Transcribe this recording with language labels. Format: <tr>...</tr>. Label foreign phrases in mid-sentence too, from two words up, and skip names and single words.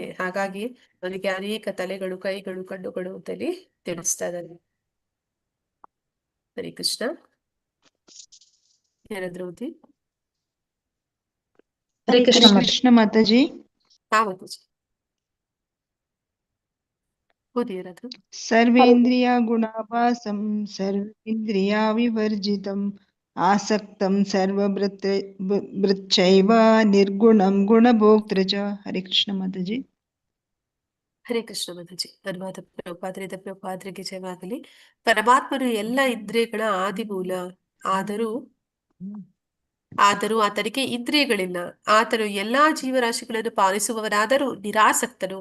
<kn>ಹಾಗಾಗಿ ಅವನಿಗೆ ಅನೇಕ ತಲೆಗಳು, ಕೈಗಳು, ಕಣ್ಣುಗಳು ಅಂತ ಇಲ್ಲಿ ತಿಳಿಸ್ತಾ ಇದ್ದಾನೆ.</kn> <sa>ಹರೇ ಕೃಷ್ಣ.</sa> <kn>ಏನಾದ್ರು ಓದಿ. ಹರೇ ಹರೇ ಕೃಷ್ಣ ಕೃಷ್ಣ ಮಾತಾಜಿ. ಹಾ ಮಾತಾಜಿ. ಓದಿ ಏನಾದ್ರು.</kn> <sa>ಸರ್ವೇಂದ್ರಿಯ ಗುಣಾಭಾಸಂ ಸರ್ವೇಂದ್ರಿಯ ವಿವರ್ಜಿತಂ ಆಸಕ್ತಂ ಸರ್ವಭೃಚ್ಚೈವ ನಿರ್ಗುಣಂ ಗುಣಭೋಕ್ತೃ ಚ. ಹರೇ ಕೃಷ್ಣ</sa> <kn>ಮಾತಾಜಿ.</kn> <sa>ಹರೇ ಕೃಷ್ಣ</sa> <kn>ಮಾತಾಜಿ. ಅನುವಾದ ಪ್ರಭುಪಾದರಿಂದ ಪ್ರಭುಪಾದರಿಗೆ ಜಯವಾಗಲಿ. ಪರಮಾತ್ಮನು ಎಲ್ಲ ಇಂದ್ರಿಯಗಳ ಆದಿಮೂಲ. ಆದರೂ ಆದರೂ ಆತನಿಗೆ ಇಂದ್ರಿಯಗಳಿಲ್ಲ. ಆತನು ಎಲ್ಲಾ ಜೀವರಾಶಿಗಳನ್ನು ಪಾಲಿಸುವವನಾದರೂ ನಿರಾಸಕ್ತನು.</kn>